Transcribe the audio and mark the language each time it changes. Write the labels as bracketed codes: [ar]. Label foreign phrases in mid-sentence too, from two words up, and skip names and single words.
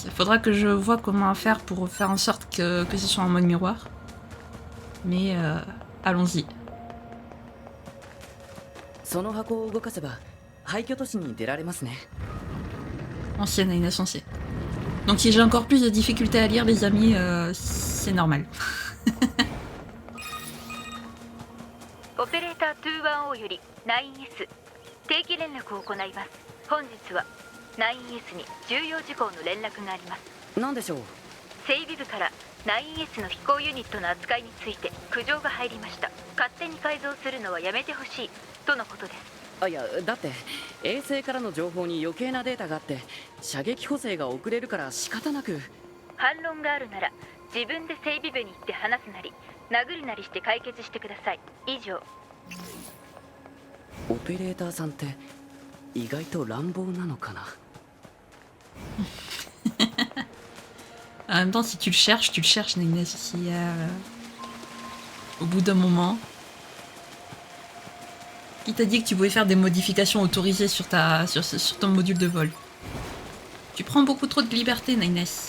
[fr] Il faudra que je vois comment faire pour faire en sorte que ce soit en mode miroir. Mais allons-y. Ancienne Aina Sensei. Donc si j'ai encore plus de difficultés à lire, les amis, c'est normal. [ja] オペレーター210より 9S 定期連絡を行います。本日は 9S に重要事項の連絡があります。何でしょう？整備部から 9S の飛行ユニットの扱いについて苦情が入りました。勝手に改造するのはやめてほしいとのことです。あ、いや、だって衛星からの情報に余計なデータがあって射撃補正が遅れるから仕方なく。反論があるなら自分で整備部に行って話すなり殴るなりして解決してください。以上。オペレーターさんって意外と乱暴なのかな。 [fr] En même temps, si tu le cherches, Nines, si au bout d'un moment. Qui t'a dit que tu pouvais faire des modifications autorisées sur ton module de vol? Tu prends beaucoup trop de liberté, Nines.